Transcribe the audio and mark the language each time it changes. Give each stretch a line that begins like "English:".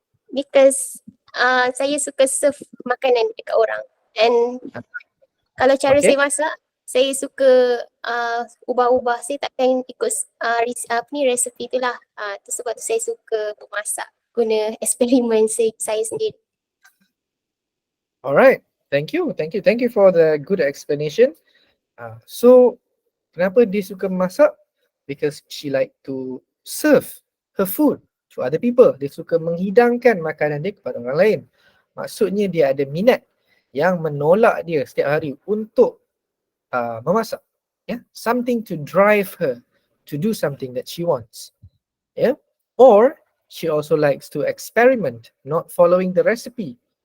Malay: Because saya suka serve makanan dekat orang. And kalau cara saya masak, saya suka ubah-ubah. Saya takkan ikut resepi tu lah. Tu sebab tu saya suka memasak. Guna eksperimen saya sendiri.
English: Alright. Thank you for the good explanation. So,
Malay: kenapa dia suka memasak?
English: Because she like to serve her food to other people.
Malay: Dia suka menghidangkan makanan dia kepada orang lain. Maksudnya dia ada minat yang menolak dia setiap hari untuk memasak.
English: Something to drive her to do something that she wants. Or she also likes to experiment, not following the recipe.